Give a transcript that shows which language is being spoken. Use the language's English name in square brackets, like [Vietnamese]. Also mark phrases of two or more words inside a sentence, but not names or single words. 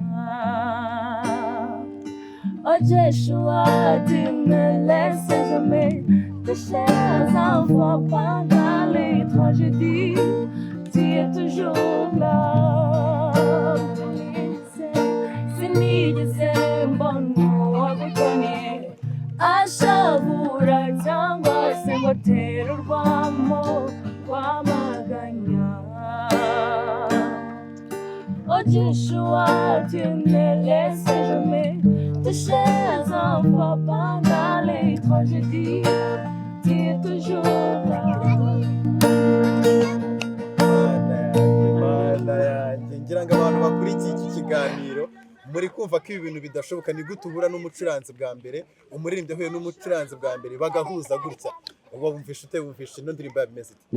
[French] Oh Joshua, tu me laisses jamais te chers enfants pendant les tragédies, tu es toujours là. [Kinyarwanda] Sinigeze mbona uwagutoniye ashabura cyangwa se ngo atere urwamo rwamaganya. [French] Oh Joshua, tu ne laisses jamais tes chers enfants pendant les tragédies, tu es toujours là. [Kinyarwanda] Ngira ngo abantu bakurikiye iki kiganiro muri kumva ko ibi bintu bidashoboka. Ni gute ubura n'umucuranzi bwa mbere, umuririmbyi ahuye n'umucuranzi bwa mbere bagahuza gutya? Wumvishe ino ndirimbo yabimeze ite?